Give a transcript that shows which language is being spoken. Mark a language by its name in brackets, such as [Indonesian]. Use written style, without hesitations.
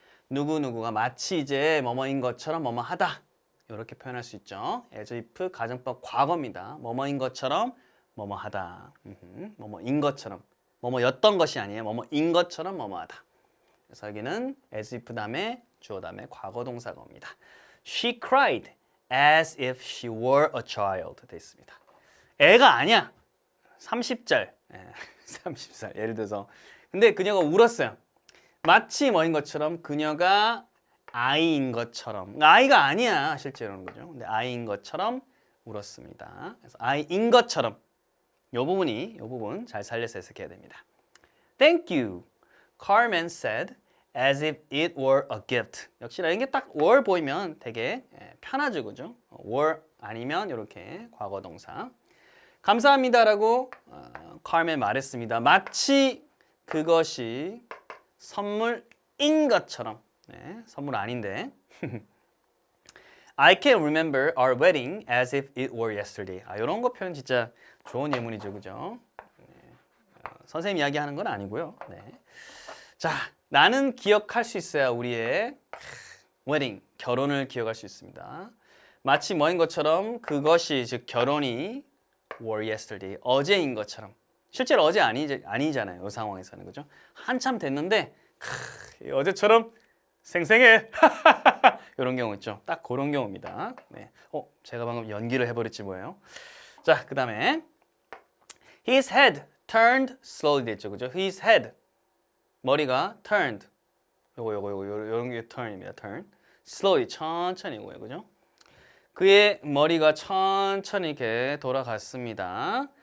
[Korean] 누구누구가 마치 이제 뭐뭐인 것처럼 뭐뭐하다. 이렇게 표현할 수 있죠. as if 가정법 과거입니다. 뭐뭐인 것처럼 뭐뭐하다. 뭐뭐인 것처럼 뭐뭐였던 것이 아니에요. 뭐뭐인 것처럼 뭐뭐하다. 그래서 여기는 as if 다음에 주어 다음에 과거 동사가 옵니다. [English] She cried as if she were a child [Korean] 돼 있습니다. 애가 아니야. 30살. 30살. 예를 들어서 근데 그녀가 울었어요. 마치 뭐인 것처럼 그녀가 아이인 것처럼 아이가 아니야 실제로는 거죠. 근데 아이인 것처럼 울었습니다. 그래서 아이인 것처럼 이 부분 잘 살려서 해석해야 됩니다. [English] Thank you, Carmen said, as if it were a gift. [Korean] 역시나 이게 딱 were 보이면 되게 편하죠, 그죠? were 아니면 이렇게 과거 동사. 감사합니다라고 Carmen 말했습니다. 마치 그것이 선물인 것처럼. 선물 아닌데. [English] I can remember our wedding as if it were yesterday. [Korean] 이런 거 표현 진짜 좋은 예문이죠, 그죠? 선생님 이야기하는 건 아니고요. 자, 나는 기억할 수 있어야 우리의 wedding, 결혼을 기억할 수 있습니다. 마치 뭐인 것처럼 그것이 즉 결혼이 were yesterday, 어제인 것처럼. 실제로 어제 아니잖아요. 이 상황에서는 그죠? 한참 됐는데 어제처럼 생생해. 이런 경우 있죠. 딱 그런 경우입니다. 제가 방금 연기를 해버렸지 뭐예요. 자, 그 다음에 [English] His head turned slowly [Korean] 됐죠. 그죠? His head 머리가 turned 요런 게 turn입니다. turn slowly 천천히고요. 그죠? 그의 머리가 천천히 이렇게 돌아갔습니다.